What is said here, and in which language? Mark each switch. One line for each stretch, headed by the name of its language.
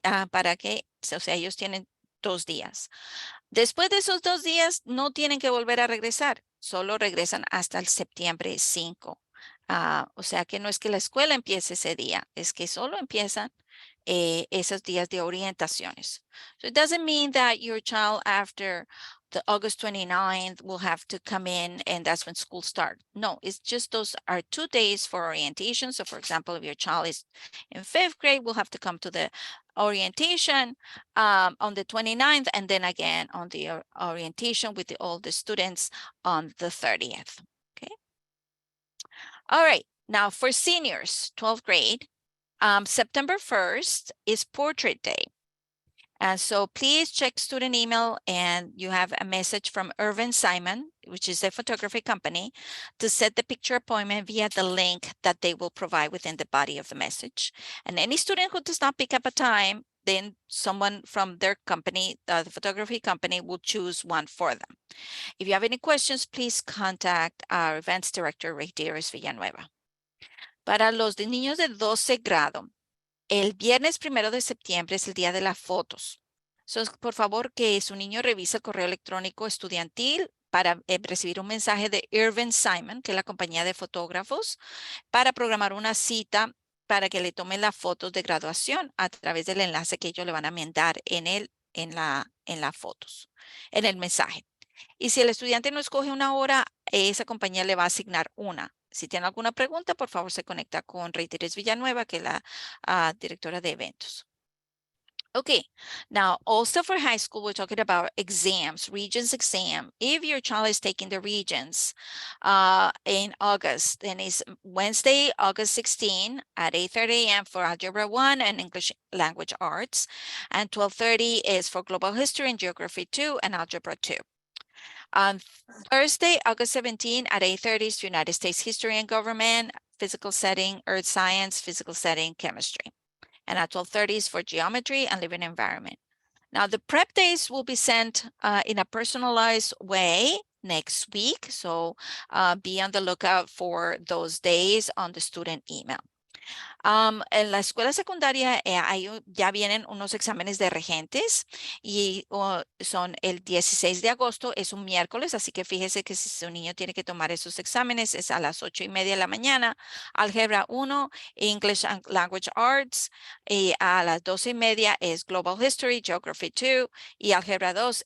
Spanish: Para que, o sea, ellos tienen 2 días. Después de esos 2 días, no tienen que volver a regresar, solo regresan hasta el septiembre 5. O sea que no es que la escuela empiece ese día, es que solo empiezan esos días de orientaciones.
English: So it doesn't mean that your child after the August 29th will have to come in and that's when school starts. No, it's just those are 2 days for orientation. So for example, if your child is in 5th grade, will have to come to the orientation on the 29th and then again on the orientation with all the students on the 30th. Okay. All right. Now for seniors, 12th grade, September 1st is portrait day. So please check student email and you have a message from Irvin Simon, which is a photography company, to set the picture appointment via the link that they will provide within the body of the message. And any student who does not pick up a time, then someone from their company, the photography company, will choose one for them. If you have any questions, please contact our events director, Reyderis Villanueva.
Spanish: Para los niños de 12 grado, el viernes 1 de septiembre es el día de las fotos. So, por favor, que su niño revise el correo electrónico estudiantil para recibir un mensaje de Irvin Simon, que es la compañía de fotógrafos, para programar una cita para que le tomen las fotos de graduación a través del enlace que ellos le van a mandar en las fotos, en el mensaje. Y si el estudiante no escoge una hora, esa compañía le va a asignar una. Si tiene alguna pregunta, por favor, se conecta con Reyteres Villanueva, que es la directora de eventos.
English: Okay, now also for high school, we're talking about exams, Regents exam. If your child is taking the Regents in August, then it's Wednesday, August 16 at 8:30 a.m. for Algebra 1 and English Language Arts, and 12:30 is for Global History and Geography 2 and Algebra 2. On Thursday, August 17 at 8:30 is United States History and Government, Physical Setting, Earth Science, Physical Setting, Chemistry. And at 12:30 is for Geometry and Living Environment. Now, the prep days will be sent in a personalized way next week. So be on the lookout for those days on the student email.
Spanish: En la escuela secundaria ya vienen unos exámenes de regentes y son el 16 de agosto, es un miércoles, así que fíjese que si su niño tiene que tomar esos exámenes es a las 8:30 de la mañana, álgebra 1, English and Language Arts, y a las 12:30 es Global History, Geography 2 y álgebra 2.